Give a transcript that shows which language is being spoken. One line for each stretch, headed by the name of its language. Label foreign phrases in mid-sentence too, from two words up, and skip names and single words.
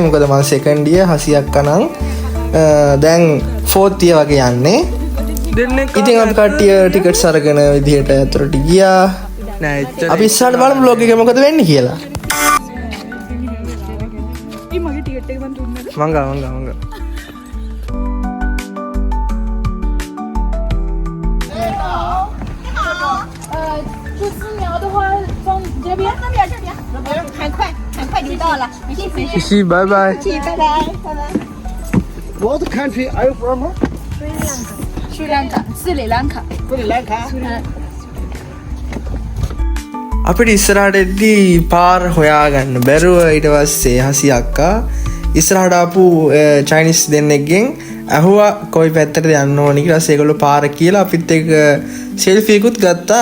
Sinhala: මොකද මම
English: second year
Sinhala: 80ක් කනං දැන්
English: fourth year
Sinhala: වගේ යන්නේ. ඉතින් අපි කට්ටිය ටිකට්ස් අරගෙන විදිහට ඇතුළට ගියා. අපි ඉස්සරහට බලමු බ්ලොග් එකේ මොකද වෙන්නේ කියලා. මගේ ටිකට් එක මන් දුන්නද? මංගා
Chinese: 就是描的话，从这边，很快就到了。谢谢，拜拜。拜拜。
English: What country are you from? Sri Lanka,
Chinese: 斯里兰卡。
English: Sri Lanka.
Sinhala: අපිට ඉස්සරහට එද්දී පාර හොයාගන්න බැරුව ඊට පස්සේ හසි අක්කා ඉස්සරහට ආපු චයිනීස් දෙන්නෙක්ගෙන් ඇහුවා කොයි පැත්තටද යන්න ඕනේ කියලා. ඒගොල්ලෝ පාර කියලා අපිත් එක්ක සෙල්ෆියකුත් ගත්තා.